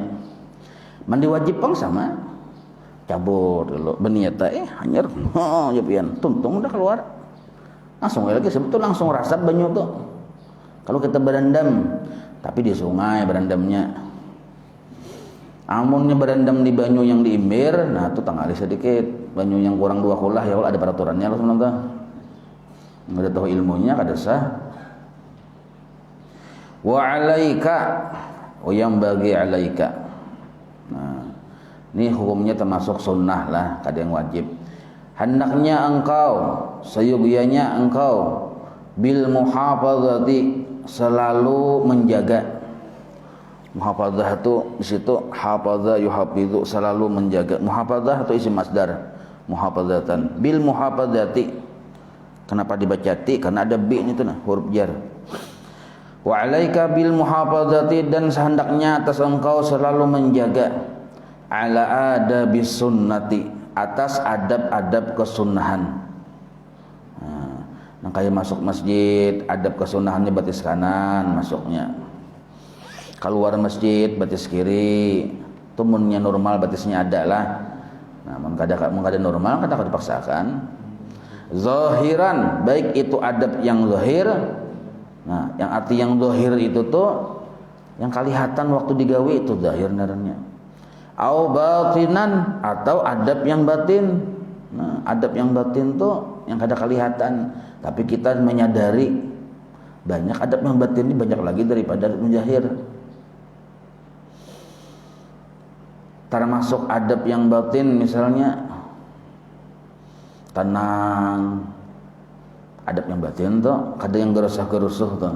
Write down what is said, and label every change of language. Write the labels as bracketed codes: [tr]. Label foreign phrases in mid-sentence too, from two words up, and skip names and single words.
[bjn] Mandi wajib pang sama cabut dulu berniat hanyar ya pian tuntung udah keluar langsung lagi sebetulnya langsung rasap banyu tuh. Kalau kita berendam tapi di sungai berendamnya, amunnya berendam di banyu yang diimbir, nah itu tanggali sedikit banyu yang kurang 2 kulah [ar] ya Allah [bjn] ada peraturannya loh sebenarnya nggak ada tahu ilmunya kada sah. [ar] Wa alaika [bjn] yang bagi alaika, nah ini hukumnya termasuk sunnah lah, kada yang wajib. [id] Hendaknya engkau seyogyanya engkau [ar] bil muhafazati [id] selalu menjaga. Muhafazah itu di situ [ar] hafaza yuhafizu [id] selalu menjaga. [ar] Muhafazah itu isim masdar muhafazatan bil muhafazati. [id] Kenapa dibaca ti? Karena ada bi itu nah huruf jar. [ar] Wa alaika bil muhafazati [id] dan sehendaknya atas engkau selalu menjaga [ar] ala adabis sunnati [id] atas adab-adab kesunahan. [bjn] Nah, kayak masuk masjid adab kesunahannya batis kanan masuknya, keluar masjid batis kiri, tumunnya normal batisnya ada lah. Nah, mengkada normal kada dipaksakan. [id] Zahiran baik itu adab yang zahir. [bjn] Nah, yang arti yang zahir itu tuh yang kelihatan waktu digawe itu zahir naranya. [ar] Au batinan [id] atau adab yang batin. [bjn] Nah, adab yang batin tuh yang kada kelihatan, tapi kita menyadari banyak adab yang batin ini banyak lagi daripada adab yang zahir. Termasuk adab yang batin misalnya tenang, adab yang batin tuh kada yang gerusuh tuh.